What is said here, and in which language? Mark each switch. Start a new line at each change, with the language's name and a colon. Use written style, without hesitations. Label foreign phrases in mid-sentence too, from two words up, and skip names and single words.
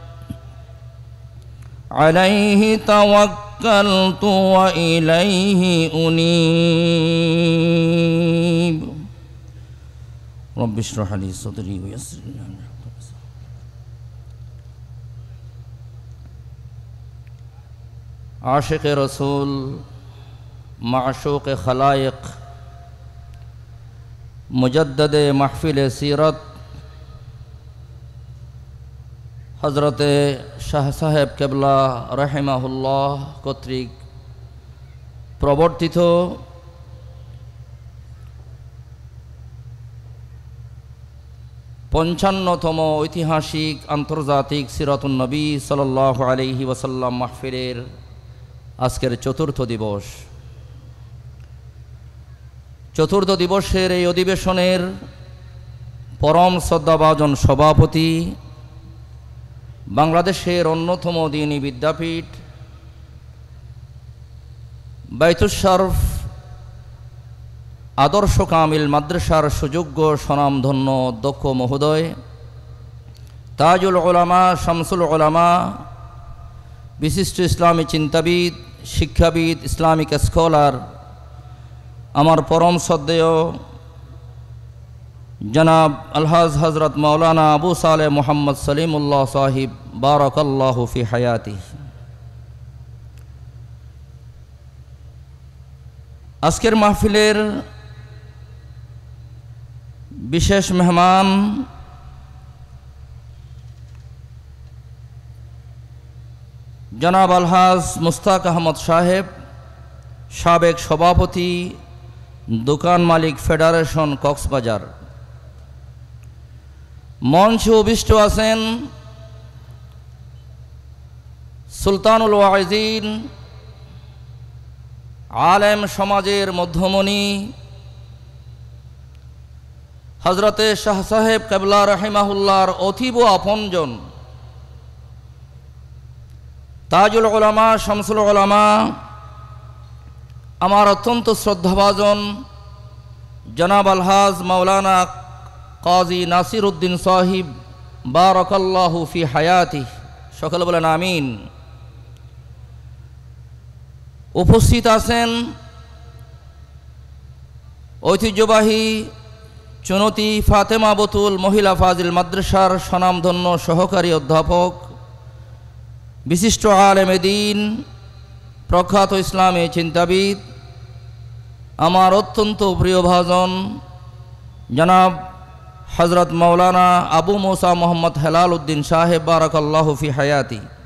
Arabic: عليه توكلت وإليه أنيب رب اشرح لي صدري ويسر لي أمري
Bangla: আশেকে রাসূল মাশুকে খালায়েক মুজাদ্দেদ মাহফিল সীরাত হযরত শাহ সাহেব কেবলা রহিমাহুল্লাহ কর্তৃক প্রবর্তিত 55তম ঐতিহাসিক আন্তর্জাতিক সীরাতুন নবী
Arabic: صلى الله عليه وسلم
Bangla: মাহফিলের আজকের চতুর্থ দিবস। চতুর্থ দিবসের এই অধিবেশনের পরম শ্রদ্ধাভাজন সভাপতি বাংলাদেশের অন্যতম দ্বীনী বিদ্যাপীঠ বায়তুশ শরফ আদর্শ কামিল মাদ্রাসার সুযোগ্য স্বনামধন্য অধ্যক্ষ মহোদয় তাজুল উলামা শামসুল উলামা বিশিষ্ট ইসলামী চিন্তাবিদ শিক্ষাবিদ
English: Islamic scholar
Bangla: আমার পরম শ্রদ্ধেয় জনাব আলহাজ হযরত মাওলানা আবু সালেহ মোহাম্মদ সলিমুল্লাহ সাহেব
Arabic: بارك الله في حياته.
Bangla: আজকের মাহফিলের বিশেষ মেহমান জনাব আলহাজ মুস্তাক আহমদ সাহেব সাবেক সভাপতি দোকান মালিক ফেডারেশন কক্সবাজার। মঞ্চে উপবিষ্ট আছেন সুলতানুল ওয়াইজিন আলেম সমাজের মধ্যমণি হযরতে শাহ সাহেব কেবলা রহিমাহুল্লাহর অতীব আপনজন তাজুল উলামা শামসুল উলামা আমার অত্যন্ত শ্রদ্ধাভাজন জনাব আলহাজ মাওলানা কাজী নাসির উদ্দিন সাহিব
Arabic: بارك الله في حياته,
Bangla: সকলে বলেন আমিন। উপস্থিত আছেন ঐতিহ্যবাহী চুনতি ফাতেমা বতুল মহিলা ফাজিল মাদ্রাসার স্বনামধন্য সহকারী অধ্যাপক, বিশিষ্ট আলেমে দ্বীন, প্রখ্যাত ইসলামী চিন্তাবিদ, আমার অত্যন্ত প্রিয়ভাজন জনাব হযরত মাওলানা আবু মুসা মোহাম্মদ হেলাল উদ্দিন সাহেব
Arabic: بارك الله في حياته.